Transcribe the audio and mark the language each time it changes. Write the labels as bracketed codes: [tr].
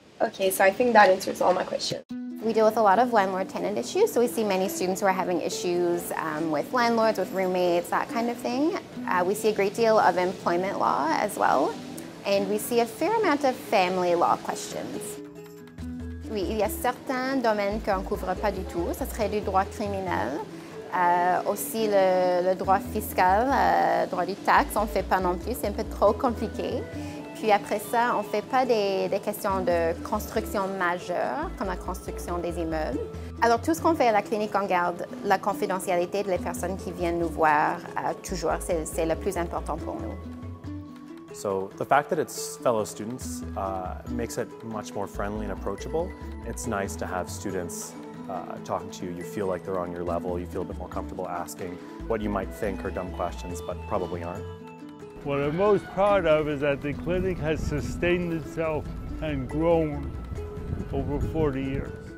[en] Okay, so I think that answers all my questions. We deal with a lot of landlord-tenant issues, so we see many students who are having issues with landlords, with roommates, that kind of thing. We see a great deal of employment law as well, and we see a fair amount of family law questions. [fr] Oui, il y a certains domaines qu'on ne couvre pas du tout, ce serait du droit criminel, aussi le droit fiscal, droit du taxe, on ne fait pas non plus, c'est un peu trop compliqué. Puis après ça, on ne fait pas des questions de construction majeure, comme la construction des immeubles. Alors tout ce qu'on fait à la clinique, on garde la confidentialité des personnes qui viennent nous voir toujours, c'est le plus important pour nous. [en] So the fact that it's fellow students makes it much more friendly and approachable. It's nice to have students talking to you. You feel like they're on your level. You feel a bit more comfortable asking what you might think are dumb questions, but probably aren't. What I'm most proud of is that the clinic has sustained itself and grown over 40 years.